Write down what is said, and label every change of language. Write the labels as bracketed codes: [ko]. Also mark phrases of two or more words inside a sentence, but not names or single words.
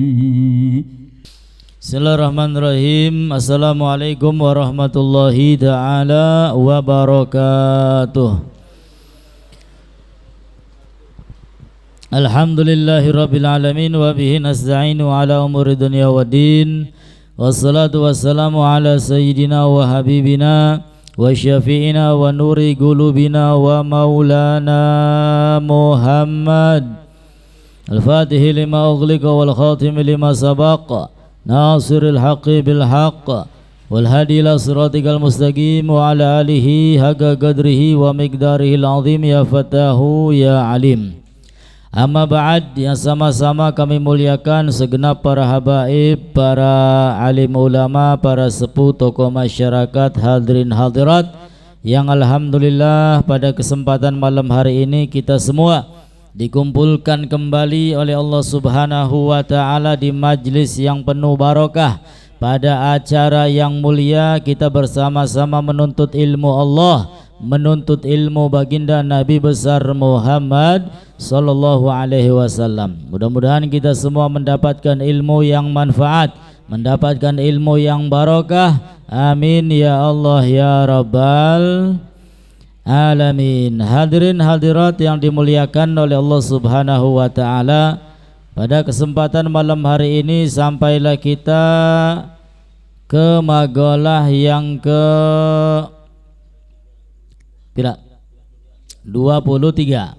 [ar] بسم الله الرحمن الرحيم. السلام عليكم ورحمة الله تعالى وبركاته. الحمد لله رب العالمين وبه نستعين على أمور الدنيا والدين. والصلاة والسلام على سيدنا وحبيبنا وشفيعنا ونور قلوبنا ومولانا محمد الفاتح لما أغلق والخاتم لما سبق ناصر الحق بالحق والهادي إلى صراطك المستقيم وعلى آله حق قدره ومقداره العظيم يا فتاح يا عليم. أما بعد, [id] yang sama-sama kami muliakan segenap para habaib, para alim ulama, para sepuh tokoh masyarakat, hadirin hadirat yang alhamdulillah pada kesempatan malam hari ini kita semua dikumpulkan kembali oleh Allah [ar] سبحانه وتعالى [id] di majlis yang penuh barakah, pada acara yang mulia kita bersama-sama menuntut ilmu Allah, menuntut ilmu baginda Nabi besar Muhammad [ar] صلى الله عليه وسلم. [id] Mudah-mudahan kita semua mendapatkan ilmu yang manfaat, mendapatkan ilmu yang barakah. [ar] آمين يا الله يا رب العالمين. [id] Hadirin hadirat yang dimuliakan oleh Allah [ar] سبحانه وتعالى, [id] pada kesempatan malam hari ini sampailah kita ke magalah yang ke 23.